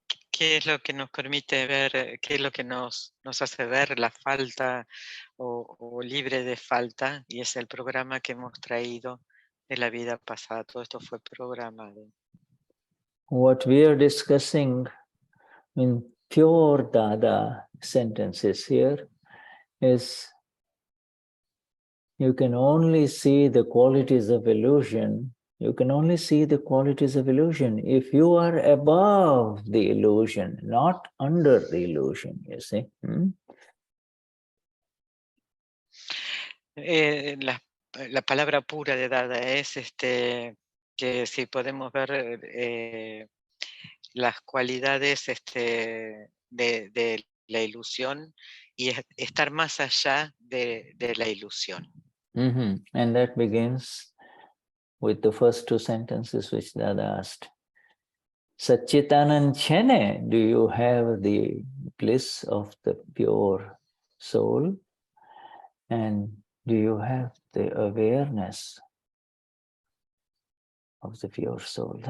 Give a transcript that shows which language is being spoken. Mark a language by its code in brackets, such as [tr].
[es] ¿Qué es lo que nos permite ver, qué es lo que nos hace ver la falta o libre de falta? Y es el programa que hemos traído de la vida pasada. Todo esto fue programado. [en] What we are discussing in pure Dada sentences here is you can only see the qualities of illusion. You can only see the qualities of illusion if you are above the illusion, not under the illusion, you see. [es] La palabra pura de Dada es que si podemos ver las cualidades de la ilusión y estar más allá de la ilusión. [en] And that begins with the first two sentences which Dada asked. Satchitanand Chene, do you have the bliss of the pure soul? And do you have the awareness of the pure soul?